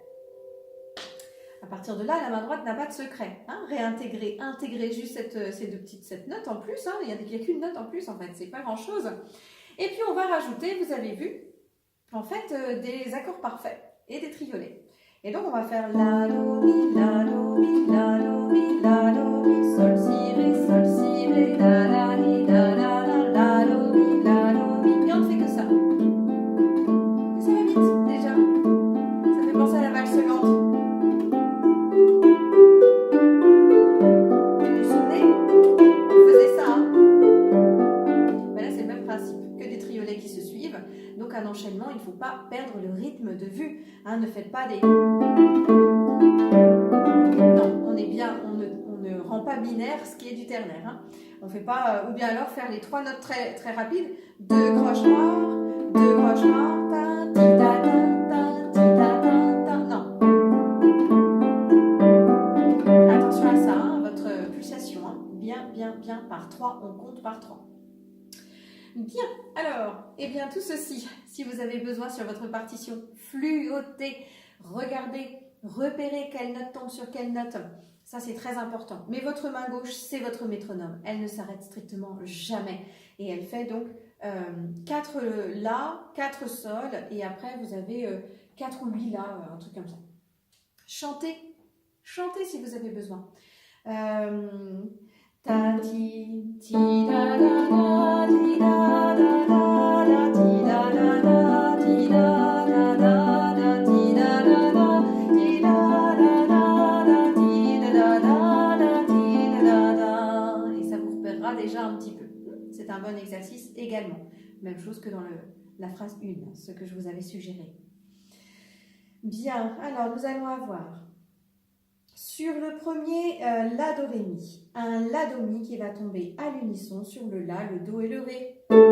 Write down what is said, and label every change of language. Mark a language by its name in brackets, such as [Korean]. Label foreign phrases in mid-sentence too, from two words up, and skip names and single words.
[French] À partir de là, la main droite n'a pas de secret. Hein. Réintégrer, intégrer juste cette note en plus. Hein. Il n'y a qu'une note en plus, en fait. C'est pas grand-chose. Et puis, on va rajouter, vous avez vu, en fait, des accords parfaits et des triolets. Et donc, on va faire la, do, mi, la, do, mi, la, do, mi, la, do, mi, sol, si, ré, la, la, mi, la, do, mi, la, do, mi. Et on ne fait que ça. Et ça va vite, déjà. Ça fait penser à la valse lente. Vous vous souvenez? On faisait ça, hein. Ben là, c'est le même principe, que des triolets qui se suivent. Donc, un enchaînement, il ne faut pas perdre le rythme de vue. Hein, ne faites pas des... Non, on est bien, on ne rend pas binaire ce qui est du ternaire. Hein. On fait pas... ou bien alors faire les 3 notes très, très rapides. 2 croches noires, 2 croches noires, ta, ti, ta, ta, ti, ta, ta. Non. Attention à ça, hein, votre pulsation. Hein. Bien, bien, bien par 3. On compte par 3. Bien, alors, eh bien tout ceci, si vous avez besoin sur votre partition, fluotez, regardez, repérez quelle note tombe sur quelle note, ça c'est très important. Mais votre main gauche, c'est votre métronome, elle ne s'arrête strictement jamais. Et elle fait donc 4 La, 4 Sol, et après vous avez 4 ou 8 La, un truc comme ça. Chantez, chantez si vous avez besoin. Ta ti ti da da da ti da da da da ti da da da ti da da da da ti da da da ti da da da ti da da da ti da da. Et ça vous repérera déjà un petit peu. C'est un bon exercice également. Même chose que dans la phrase 1, ce que je vous avais suggéré. Bien, alors nous allons avoir sur le premier La, Do, Ré, Mi, un La, Do, Mi qui va tomber à l'unisson sur le La, le Do et le Ré.